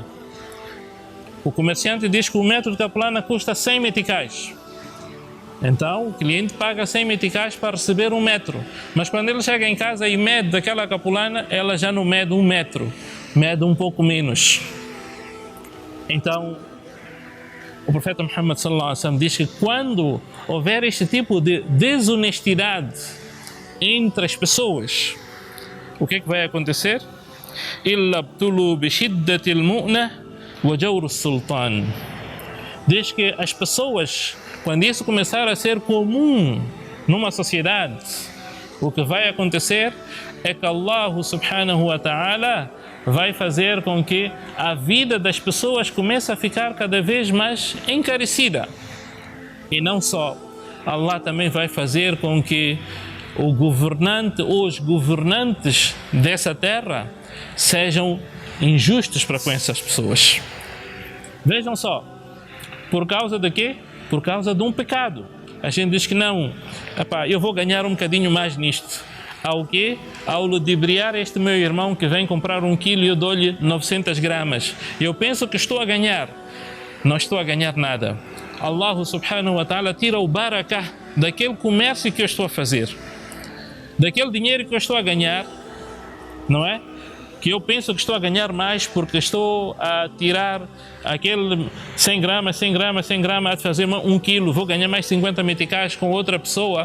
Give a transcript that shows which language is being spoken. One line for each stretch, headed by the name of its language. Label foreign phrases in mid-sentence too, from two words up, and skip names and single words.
Portuguese: O comerciante diz que 1 metro de capulana custa 100 meticais. Então o cliente paga 100 meticais para receber 1 metro, mas quando ele chega em casa e mede daquela capulana, ela já não mede 1 metro, mede um pouco menos. Então o profeta Muhammad
Arabic: صلى الله عليه وسلم
Portuguese: diz que quando houver este tipo de desonestidade entre as pessoas, o que é que vai acontecer?
Arabic: إِلَّا ابْتُلُوا بِشِدَّةِ الْمُؤْنَةِ وَجَوْرُ السُّلْطَانِ.
Portuguese: Diz que as pessoas, quando isso começar a ser comum numa sociedade, o que vai acontecer é que
Arabic: الله سبحانه وتعالى
Portuguese: vai fazer com que a vida das pessoas comece a ficar cada vez mais encarecida. E não só, Allah também vai fazer com que o governante ou os governantes dessa terra sejam injustos para com essas pessoas. Vejam só, por causa de quê? Por causa de um pecado. A gente diz que não, eu vou ganhar um bocadinho mais nisto. Ao quê? Ao ludibriar este meu irmão que vem comprar 1 quilo e eu dou-lhe 900 gramas. Eu penso que estou a ganhar. Não estou a ganhar nada.
Arabic: الله سبحانه وتعالى
Portuguese: tira o barakah daquele comércio que eu estou a fazer. Daquele dinheiro que eu estou a ganhar, não é? Que eu penso que estou a ganhar mais porque estou a tirar aquele 100 gramas, 100 gramas, 100 gramas, a fazer 1 quilo, vou ganhar mais 50 meticais com outra pessoa.